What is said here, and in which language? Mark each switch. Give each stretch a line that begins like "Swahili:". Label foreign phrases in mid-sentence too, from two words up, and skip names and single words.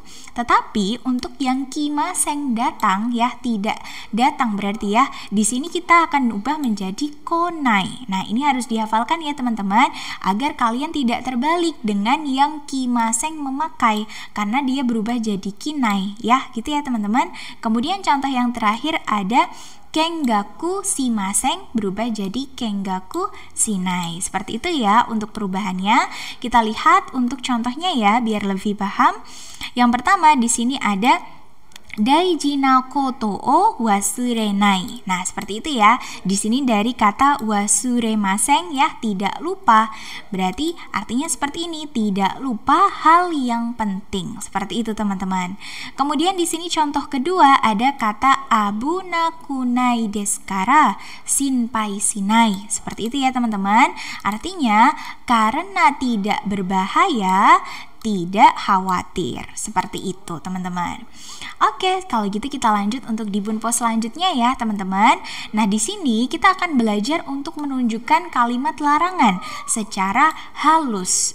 Indonesian: Tetapi untuk yang kimaseng datang ya, tidak datang berarti ya, di sini kita akan ubah menjadi konai. Nah, ini harus dihafalkan ya teman-teman, agar kalian tidak terbalik dengan yang kimaseng memakai, karena dia berubah jadi kinai ya, gitu ya teman-teman. Kemudian contoh yang terakhir ada
Japanese: 見学しません
Indonesian: berubah jadi
Japanese: 見学しない.
Indonesian: Seperti itu ya untuk perubahannya. Kita lihat untuk contohnya ya biar lebih paham. Yang pertama di sini ada
Japanese: 大事なことを忘れない.
Indonesian: Nah, seperti itu ya. Di sini dari kata wasuremasen ya, tidak lupa. Berarti artinya seperti ini, tidak lupa hal yang penting. Seperti itu, teman-teman. Kemudian di sini contoh kedua ada kata
Japanese: 危なくないですから心配しない.
Indonesian: Seperti itu ya, teman-teman. Artinya karena tidak berbahaya, tidak khawatir. Seperti itu teman-teman. Oke, kalau gitu kita lanjut untuk di bunpo selanjutnya ya teman-teman. Nah, di sini kita akan belajar untuk menunjukkan kalimat larangan secara halus.